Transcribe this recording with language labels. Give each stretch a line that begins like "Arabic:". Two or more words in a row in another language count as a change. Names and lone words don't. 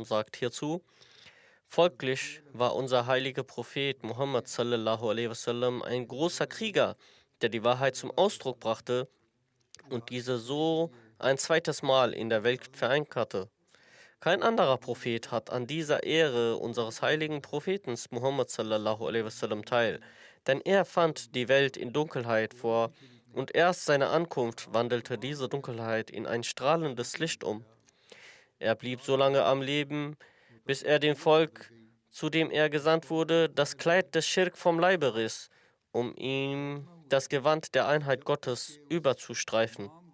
German: sagt hierzu: Folglich war unser heiliger Prophet Muhammad
Arabic: صلى الله عليه وسلم
German: ein großer Krieger, der die Wahrheit zum Ausdruck brachte und diese so ein zweites Mal in der Welt verankerte. Kein anderer Prophet hat an dieser Ehre unseres heiligen Propheten Muhammad
Arabic: صلى الله عليه وسلم
German: teil, denn er fand die Welt in Dunkelheit vor und erst seine Ankunft wandelte diese Dunkelheit in ein strahlendes Licht um. Er blieb so lange am Leben, bis er dem Volk, zu dem er gesandt wurde, das Kleid des Schirk vom Leibe riss, um ihm das Gewand der Einheit Gottes überzustreifen.